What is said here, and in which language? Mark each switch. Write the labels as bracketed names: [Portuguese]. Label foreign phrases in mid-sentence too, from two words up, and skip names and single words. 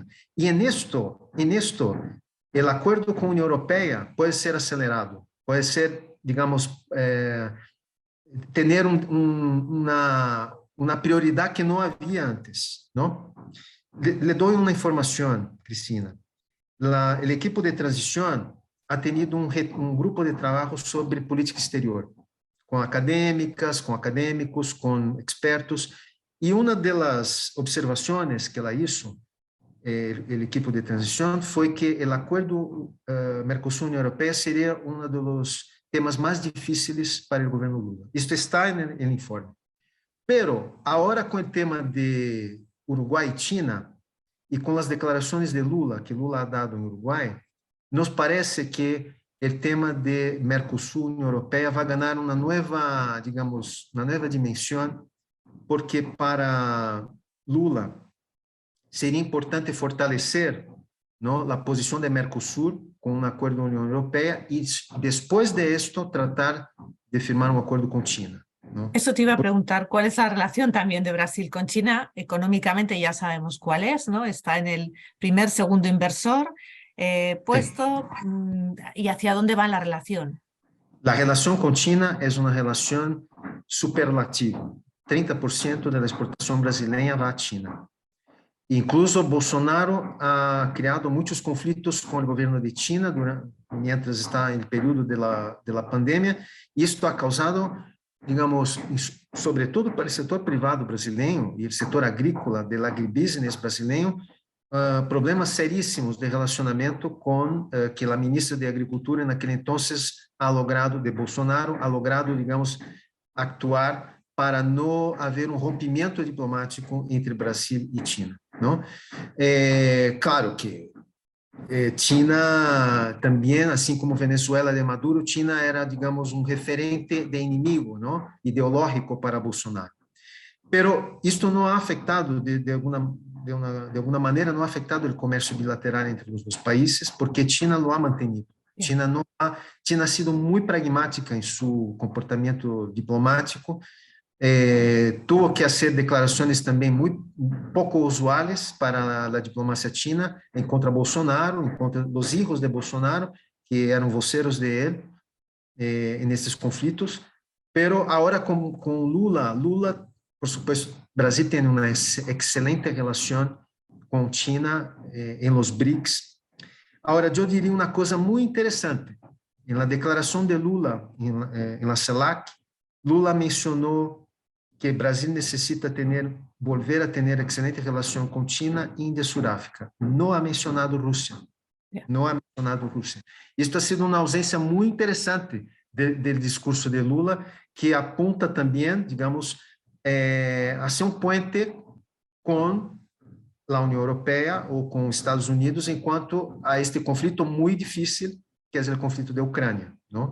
[Portuguese] E nisto, o acordo com a União Europeia pode ser acelerado, pode ser, digamos, ter uma prioridade que não havia antes, não? Le dou uma informação, Cristina. O equipo de transição [Spanish] ha tenido [Portuguese] um grupo de trabalho sobre política exterior, com acadêmicas, com acadêmicos, com expertos, e uma das observações que ela hizo, o equipo de transição, foi que o acordo Mercosul-União Europeia seria um dos temas mais difíceis para o governo Lula. Isto está no informe. Pero, agora com o tema de Uruguai e China, e com as declarações de Lula, que Lula [Spanish] ha dado [Portuguese] em Uruguai, nos parece que o tema de Mercosul-União Europeia vai ganhar uma nova, digamos, uma nova dimensão, porque para Lula seria importante fortalecer, não, a posição de Mercosul com um acordo com a União Europeia e, depois de esto, tratar de firmar um acordo com China. [Spanish] ¿No? Eso te iba a preguntar, ¿cuál es la relación también de Brasil con China? Económicamente ya sabemos cuál es, ¿no? Está en el primer, segundo inversor puesto, ¿y hacia dónde va la relación? La relación con China es una relación superlativa. 30% de la exportación brasileña va a China. Incluso Bolsonaro ha creado muchos conflictos con el gobierno de China mientras está en el periodo de la pandemia, y esto ha causado, digamos, sobre todo para el sector privado brasileño y el sector agrícola del agribusiness brasileño, [Portuguese] problemas seríssimos de relacionamento com que a ministra de Agricultura naquele entonces [Spanish] ha logrado, [Portuguese] de Bolsonaro, [Spanish] ha logrado, [Portuguese] digamos, actuar para não haver rompimento diplomático entre Brasil e China, não? Claro que China também, assim como Venezuela de Maduro, China era, digamos, referente de inimigo, não? Ideológico para Bolsonaro. Pero isto não ha afetado de alguma maneira, não ha afetado o comércio bilateral entre os dois países, porque China [Spanish] lo ha mantenido. [Portuguese] China ha sido muito pragmática em seu comportamento diplomático, tuvo que fazer declarações também muito pouco usuais para a diplomacia china em contra Bolsonaro, em contra dos hijos de Bolsonaro, que eram voceros de ele nesses conflitos. Pero agora com Lula, [Spanish] por supuesto, [Portuguese] Brasil tem uma excelente relação com China em los BRICS. Agora, eu diria uma coisa muito interessante. [Spanish] en la declaración de Lula en la CELAC, Lula mencionó que Brasil necesita volver a tener excelente relación con China, India y Sudáfrica. No ha mencionado Rusia. No ha mencionado Rusia. Esto ha sido una ausencia muy interesante del discurso de Lula, que apunta también, digamos, hacia un puente con la Unión Europea o con Estados Unidos en cuanto a este conflicto muy difícil, que es el conflicto de Ucrania, ¿no?